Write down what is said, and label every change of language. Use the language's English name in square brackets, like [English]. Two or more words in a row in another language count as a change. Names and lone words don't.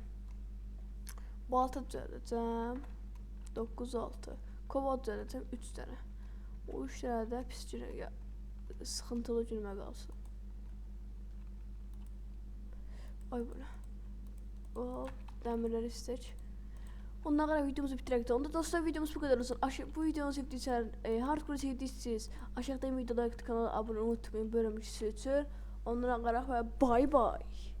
[Azerbaijani] Balta düzəltəcəm. 9-6. Kova düzəltəcəm 3 dənə. O 3 dənə də pis günə sıxıntılı günümə qalsın. Ay buna. Hop, dəmirləri istək. Ondan sonra videomuzu bitirək. Onda dostlar, [Turkish] videomuz bu kadar olsun. Bu videomu sevdiysen, hardcore sevdiyseniz aşağıda videoda kanala abone olmayı unutmayın. Bölüm için. Ondan sonra [English] bye bye.